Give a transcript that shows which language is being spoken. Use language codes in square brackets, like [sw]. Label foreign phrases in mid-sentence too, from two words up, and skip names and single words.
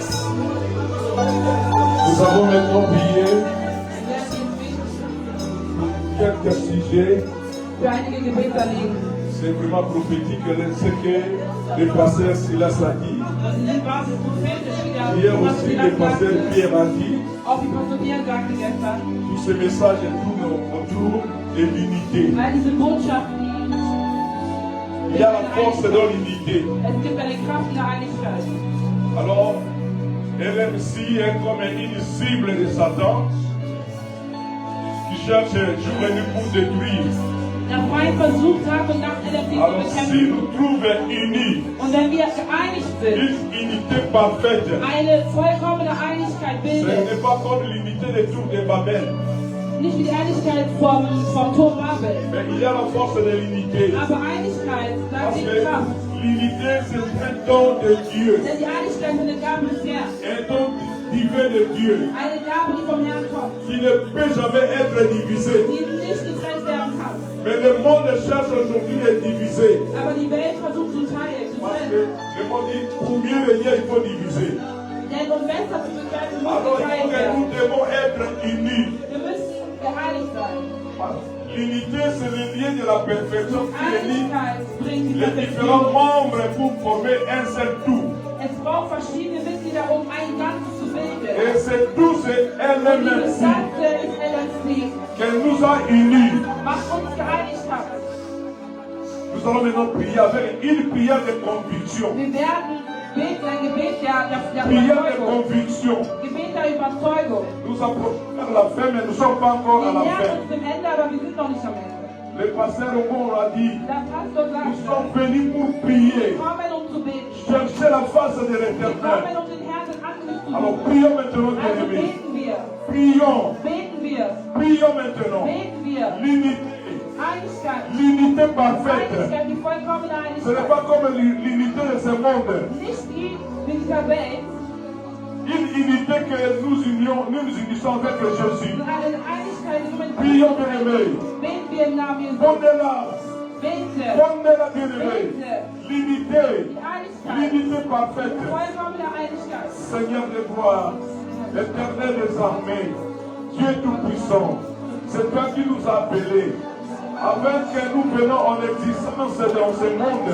[fr] Nous avons maintenant prié pour quelques sujets. [de] Für einige Gebetsanliegen. [fr] C'est vraiment prophétique ce que le pasteur Silas a dit. [de] Das Lied war so prophetisch, wie der [fr] Hier aussi le pasteur Pierre a dit. [de] auch die Pastor Pierre sagte gestern. [fr] Tout ce message tourne autour de l'unité. [de] All diese Botschaften, [fr] Il y a la force dans l'unité. [de] es gibt eine Kraft in der Einigkeit. [fr] Alors, LMC est comme une cible de Satan qui cherche jour et nuit pour détruire. [de] Der Feind versucht Tag und Nacht LMC zu [fr] Alors, si [de] bekämpfen. [fr] nous trouvons unis, [de] Und wenn wir geeinigt sind, [fr] une unité parfaite, [de] eine vollkommene Einigkeit [fr] ce [de] bilden, [fr] n'est pas comme l'unité des tours de Babel, [de] nicht wie die Einigkeit vom Turm Babel, [fr] mais il y a la force de l'unité. [de] aber Einigkeit, da [fr] Parce [de] ist [fr] que [de] die Kraft. [fr] l'unité, c'est un don de Dieu, [de] Denn die Einigkeit ist eine Gabe des Herrn, [fr] un don divin de Dieu, [de] eine Gabe, die vom Herrn kommt, [fr] qui ne peut jamais être divisé. [de] die nicht getrennt werden kann. [fr] Mais le monde cherche aujourd'hui à diviser. [de] Aber die Welt versucht zu teilen, zu [fr] Parce que [de] trennen. [fr] le monde dit, pour mieux régner, il faut diviser. [de] Denn um besser zu bekämpfen, muss [fr] Alors il faut [de] geteilt [fr] que [de] werden. [fr] nous devons être unis. [de] Wir müssen geeinigt sein. [fr] L'unité, c'est le lien de la perfection qui unit [de] Einigkeit bringt die [fr] les différents [de] Perfektion. [fr] membres pour former un seul tout. [de] Es braucht verschiedene Mitglieder, um ein Ganzes zu bilden. [fr] Et c'est tout ce [de] Und dieses [fr] LMC [de] Ganze ist LMC, [fr] qui nous a unis. [de] was uns geeinigt hat. [fr] Nous allons maintenant prier avec une prière de conviction. [de] Wir werden beten, ein Gebet der [fr] Prière de [de] Überzeugung. [fr] conviction. [de] Gebet der Überzeugung. [fr] Nous approchons vers la fin, mais nous ne sommes pas encore à [de] Wir [fr] la [de] nähern [fr] fin. [de] uns dem Ende, aber wir sind noch nicht am Ende. [fr] Le pasteur Omar a dit, [de] Der Pastor [fr] nous [de] sagt, [fr] sommes venus pour prier, [de] wir kommen, um zu beten. [fr] chercher la face de [de] Wir [fr] l'Éternel. [de] kommen, um den Herrn ins Angesicht zu [fr] Alors [de] suchen. [fr] prions maintenant, [de] Also [fr] bien-aimés. [de] beten wir. [fr] Prions, [de] Beten wir. [fr] prions maintenant. [de] Beten wir. [fr] L'unité, [de] Einigkeit. [fr] l'unité parfaite. [de] Einigkeit, die vollkommene [fr] Ce n'est [de] Einigkeit. [fr] pas comme l'unité de ce monde. [de] Nicht die mit dieser Welt, [fr] Une unité que nous unissons avec Jésus. [de] sondern eine Einigkeit, die wir mit [fr] Prions, bien-aimés. [de] Beten wir im Namen Jesu. [fr] Prenez-la, [de] Bete. [fr] prenez-la, bien-aimés. L'unité, [de] Die Einigkeit. [fr] l'unité parfaite. [de] Vollkommene Einigkeit. [fr] Seigneur de gloire, l'Éternel des armées, Dieu tout-puissant, c'est toi qui nous as appelés afin que nous venons en existence dans ce monde.